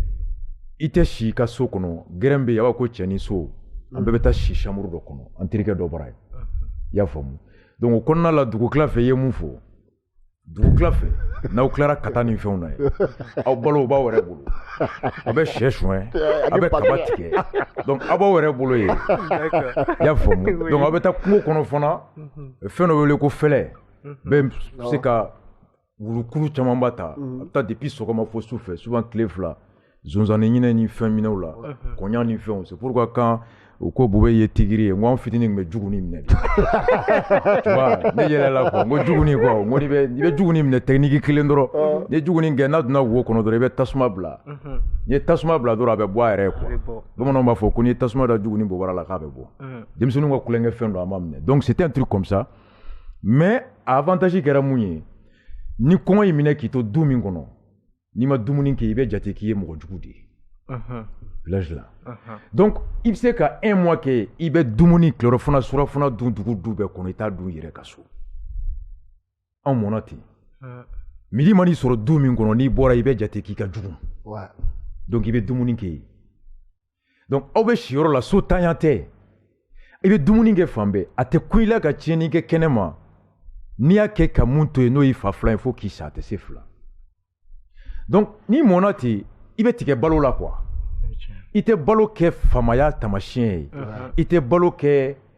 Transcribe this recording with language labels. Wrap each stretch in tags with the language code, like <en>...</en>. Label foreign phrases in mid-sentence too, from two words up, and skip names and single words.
<bm>i tɛ si i ka so kɔnɔ gɛrɛn bɛ yen a b'a ko cɛ ni so an bɛɛ bɛ taa si chambre dɔ kɔnɔ an terikɛ dɔ bara ye i y'a faamu donc o kɔnɔna la dugu tila fɛ i ye mun fɔ dugu tila fɛ n'aw tilara ka taa ni fɛnw na ye aw balo o b'aw yɛrɛ bolo a bɛ sɛ suɲɛ a bɛ kaba tigɛ donc aw b'aw yɛrɛ bolo yen i y'a faamu donc aw bɛ taa kungo kɔnɔ fana fɛn dɔ wele ko fɛlɛ bɛ se ka wulukuru caman b'a ta a bɛ taa depuis sɔgɔma fo su fɛ souvent tile fila zonzanni ɲinɛ ni fɛn minɛw la kɔɲɔ ni fɛnw</bm> <fr>c'est pourquoi quand</fr> <bm>u ko bube ye tigiri ye n ko an fitinin tun bɛ juguni minɛ de</bm> <fr>tu vois</fr> <bm>ne yɛlɛla quoi n ko juguni quoi n ko i bɛ juguni minɛ technique kelen dɔrɔn ni ye juguni kɛ n'a donna wo kɔnɔ dɔrɔn i bɛ tasuma bila n'i ye tasuma bila dɔrɔn a bɛ bɔ a yɛrɛ ye quoi bamananw b'a fɔ ko n'i ye tasuma da juguni bɔbara la k'a bɛ bɔ denmisɛnninw ka kulonkɛ fɛn dɔ a ma minɛ</bm> <fr>donc c'était un truc comme ça mais</fr> <bm>a avantage kɛra mun ye ni kɔngɔ y'i minɛ k'i to du min kɔnɔ n'i ma dumuni kɛ i bɛ jate k'i ye mɔgɔ jugu de ye village la donc i bɛ se ka 1 mois kɛ i bɛ dumuni tilelafana surafana dun dugu du bɛɛ kɔnɔ i t'a dun i yɛrɛ ka so anw mɔna ten midi man'i sɔrɔ du min kɔnɔ n'i bɔra i bɛ jate k'i ka jugu donc i bɛ dumuni kɛ yen donc aw bɛ si yɔrɔ la so tanya tɛ i bɛ dumuni kɛ fan bɛɛ a tɛ kun i la ka tiɲɛni kɛ kɛnɛ ma n'i y'a kɛ ka mun to yen n'o y'i fa filan ye fo k'i sa a tɛ se fila donc n'i mɔna ten i bɛ tigɛ balo la quoi i tɛ balo kɛ famaya tamasiyɛn ye i tɛ balo kɛ</bm>